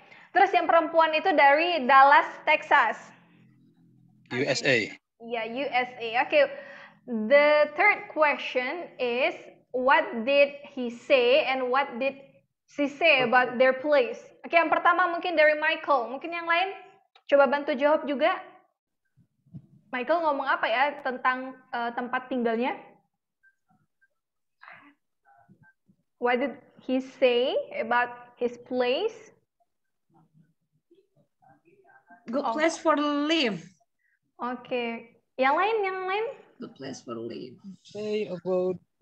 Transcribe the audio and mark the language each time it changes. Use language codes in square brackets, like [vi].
[id] Terus yang perempuan itu dari Dallas, Texas. [en] USA. [id] Ya, USA. Oke. [en] The third question is, what did he say and what did she say about their place? [id] Oke, yang pertama mungkin dari Michael. Mungkin yang lain coba bantu jawab juga. Michael ngomong apa ya tentang tempat tinggalnya? [en] What did he say about his place? Good place for live. [id] Oke. Yang lain? [en] Good place for live. Say about